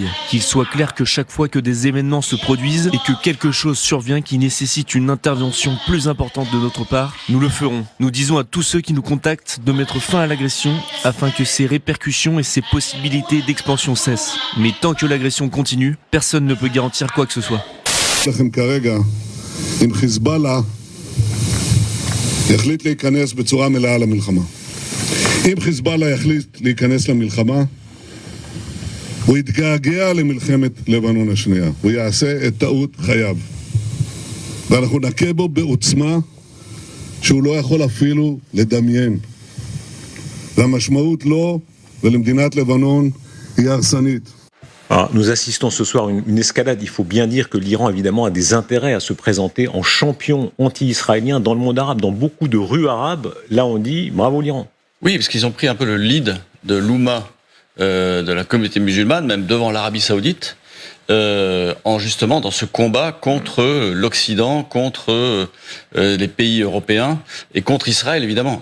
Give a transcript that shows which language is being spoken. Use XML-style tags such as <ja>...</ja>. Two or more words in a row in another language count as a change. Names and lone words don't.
<fr>Qu'il soit clair que chaque fois que des événements se produisent et que quelque chose survient qui nécessite une intervention plus importante de notre part, nous le ferons. Nous disons à tous ceux qui nous contactent de mettre fin à l'agression afin que ses répercussions et ses possibilités d'expansion cessent. Mais tant que l'agression continue, personne ne peut garantir quoi que ce soit.</fr> <he>אם חיזבאללה יחליט להיכנס למלחמה, הוא יתגעגע למלחמת לבנון השנייה. הוא יעשה את טעות חייו. ואנחנו נכה בו בעוצמה שהוא לא יכול אפילו לדמיין. והמשמעות לו ולמדינת לבנון היא הרסנית.</he> <fr>Alors, nous assistons ce soir à une escalade. Il faut bien dire que l'Iran, évidemment, a des intérêts à se présenter en champion anti-israélien dans le monde arabe. Dans beaucoup de rues arabes, là on dit bravo l'Iran. Oui, parce qu'ils ont pris un peu le lead de l'Oumma, de la communauté musulmane, même devant l'Arabie Saoudite, justement dans ce combat contre l'Occident, contre les pays européens et contre Israël, évidemment.</fr>